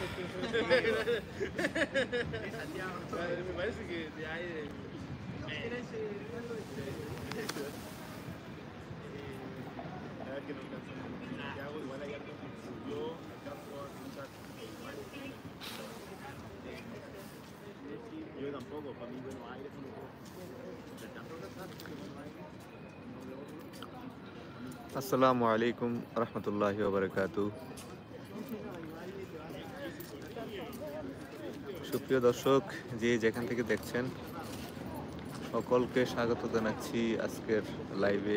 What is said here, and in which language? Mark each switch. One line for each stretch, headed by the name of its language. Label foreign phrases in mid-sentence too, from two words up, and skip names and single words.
Spanish: Me parece que ya hay que no alcanzó Santiago, igual hay algo que subió, alcanzó a escuchar. Yo tampoco, para mí Buenos Aires no
Arabic: السلام عليكم ورحمة الله وبركاته.
Bangla: সুপ্রিয় দর্শক, যে যেখান থেকে দেখছেন সকলকে স্বাগত জানাচ্ছি আজকের লাইভে।